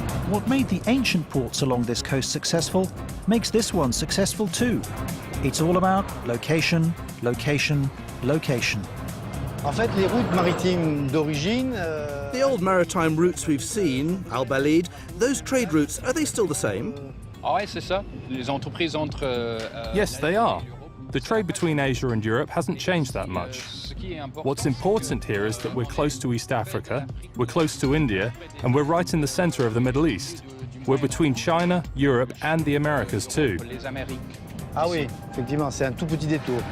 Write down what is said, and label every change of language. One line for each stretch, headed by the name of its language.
English: What made the ancient ports along this coast successful makes this one successful too. It's all about location, location, location.
French: En fait, les routes maritimes d'origine...
English: The old maritime routes we've seen, Al-Balid, those trade routes, are they still the same? Yes, they are. The trade between Asia and Europe hasn't changed that much. What's important here is that we're close to East Africa, we're close to India, and we're right in the center of the Middle East. We're between China, Europe, and the Americas too.
French: Ah oui, effectivement, c'est un tout petit détour.